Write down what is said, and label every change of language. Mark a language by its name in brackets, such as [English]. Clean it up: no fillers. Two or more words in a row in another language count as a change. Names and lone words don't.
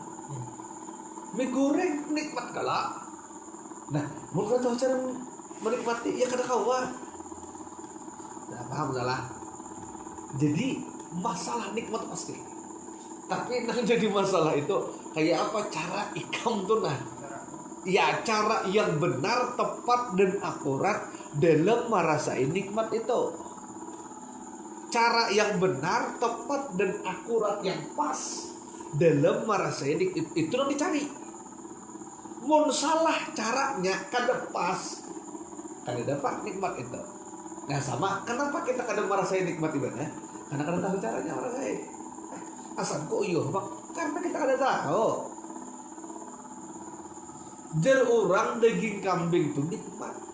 [Indonesian] Mie goreng nikmat kala. [Banjar] Nah, mun tahu cara menikmati ya kada kawa. [Indonesian] Nah, paham salah. [Banjar] Jadi masalah nikmat pasti. Tapi yang jadi masalah itu kayak apa cara ikam tuh nah. [Indonesian] Ya cara yang benar, tepat dan akurat dalam merasain nikmat itu. Cara yang benar, tepat dan akurat yang pas dalam merasain nikmat itu yang dicari. [Banjar] Mun salah caranya kada pas, kada dapat nikmat itu. Nah sama, kenapa kita kada merasain nikmat ibadah? Karena kada tahu caranya merasain. Asal kok iya, Bang? Karena kita kada tahu. Jar orang daging kambing itu nikmat.